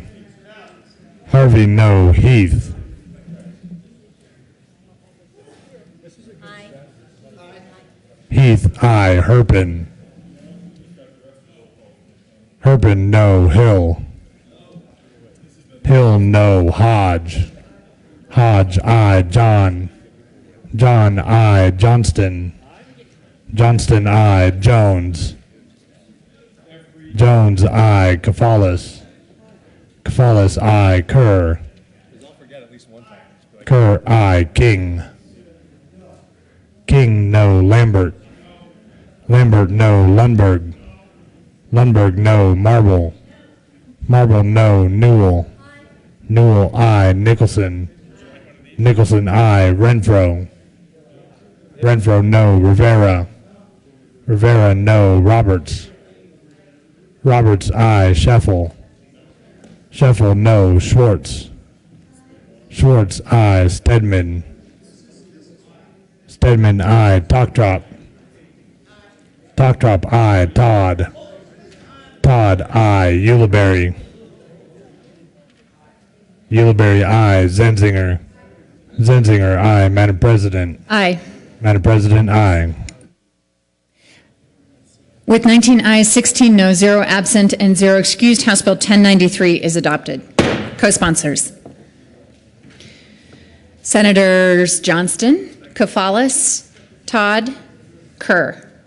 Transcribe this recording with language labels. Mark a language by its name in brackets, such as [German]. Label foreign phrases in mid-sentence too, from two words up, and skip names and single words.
[English] Harvey, no. Heath. Heath, aye. Herpin. Herpin, no. Hill. Hill, no. Hodge. Hodge, aye. John. John, aye. Johnston. Johnston, aye. Jones. Jones, aye. Kafalis. Kafalis, aye. Kerr. Kerr, aye. King. King, no. Lambert. Lambert, no. Lundberg. Lundberg, no. Marble. Marble, no. Newell. Newell, aye. Nicholson. Nicholson, aye. Renfro. Renfro, no. Rivera. Rivera, no. Roberts. Roberts, aye. Scheffel. Scheffel, no. Schwartz. Schwartz, aye. Stedman. Stedman, aye. Talktrop. Talktrop, aye. Todd. Todd, aye. Ulibarri. Ulibarri, aye. Zenzinger. Zenzinger, aye. Madam President. Aye. Madam President, aye. With 19 ayes, 16 no, 0 absent, and 0 excused, House Bill 1093 is adopted. Co-sponsors. Senators Johnston, Kafalis, Todd, Kerr.